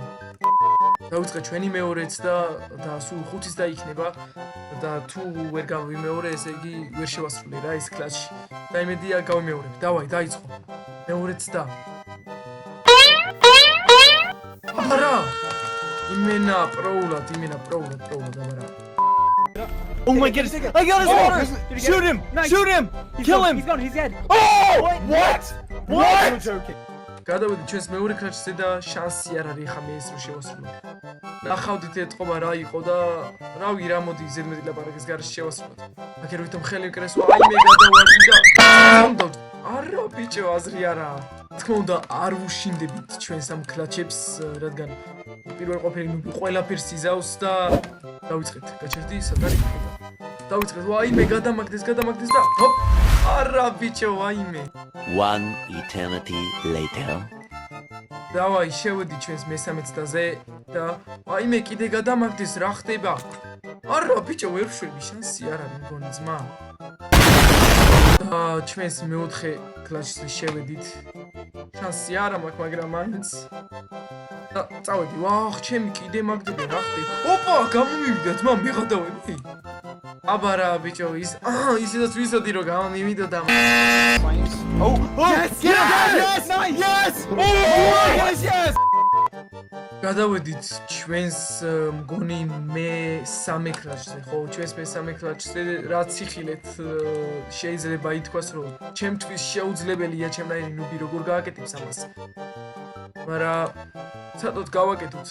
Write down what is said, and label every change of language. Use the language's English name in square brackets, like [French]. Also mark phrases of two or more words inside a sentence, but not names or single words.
[Georgian] დავიწყეთ ჩვენი მეორეც და სულ 5-ის დაიქნება და თუ ვერ გავიმეორე, ესე იგი ვერ შევასრულე რა ეს კლასში. და იმედია გავიმეორებ. დავაი, დაიწყო. მეორეც და არა! იმენა პროულად, აბარა. [English] Oh my goodness! I got his orders! Shoot him! Shoot him! Kill him! He's gone, he's dead. Oh! What? What? [Georgian] გადავედი ჩვენს მეორე კლასში და შანსი არ არის ხა მე ეს რო შევასრულო. ნახავდით ეთყობა რა იყო და რავი რა მოდი ზედმეტი ლაპარაკის გარშე შევასრულოთ. აქ რითომ ხელი მკრესო აი მე გადავარდი და არა ბიჭო აზრი არა. თქმა უნდა არ ვუშინდებით ჩვენს ამ კლაჩებს, რადგან პირველ ყოფილი ნუბი ყველაფერს იზავს და დავიწყეთ. გაჩერდი სად არის ხება. დავიწყეთ. აი მე გადამაგდეს და ჰოპ არა ბიჭო აი მე. [English] One eternity later. [Georgian] დავაი შევედი ჩვენს მესამე ცდაზე და აი მე კიდე გადამაგდეს რა ხდება? არა ბიჭო ვერ ვშვები შანსი არ არის მგონი ძმა. და ჩვენს მეოთხე კლასში შევედით. შანსი არ მაქვს, მაგრამ მაინც და წავედი. ვახ, ჩემი კიდე მაგდები რა ხდება? ოპა, გამომივიდა ძმა, მე გადავედი. აბარა ბიჭო, ისედაც ვიცოდი რომ გამომივიდა და [English] Oh! Yes! Yes! Yes! Oh! Yes! [Georgian] გადავედით ჩვენს მგონი მე-3 კლასზე, ხო, ჩვენს მე-3 კლასზე რაც იხილეთ შეიძლება ითქვას რომ ჩემთვის შეუძლებელია ჩემნაირი ნუბი როგორ გააკეთებს ამას. მაგრამ ცოტათ გავაკეთოთ.